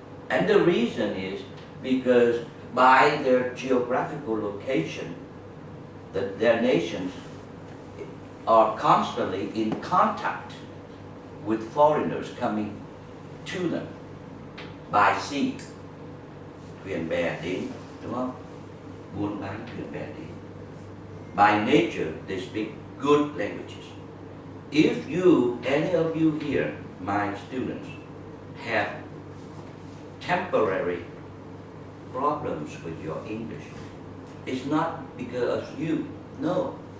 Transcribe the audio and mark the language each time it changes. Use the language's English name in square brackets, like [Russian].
[English] And the reason is because by their geographical location, their nations are constantly in contact with foreigners coming to them by sea. [Vietnamese] Thuyền bè đến, đúng không? Buôn bán thuyền bè đến. [English] By nature, they speak good languages. If you, any of you here, my students, have temporary problems with your English, it's not because of you, no.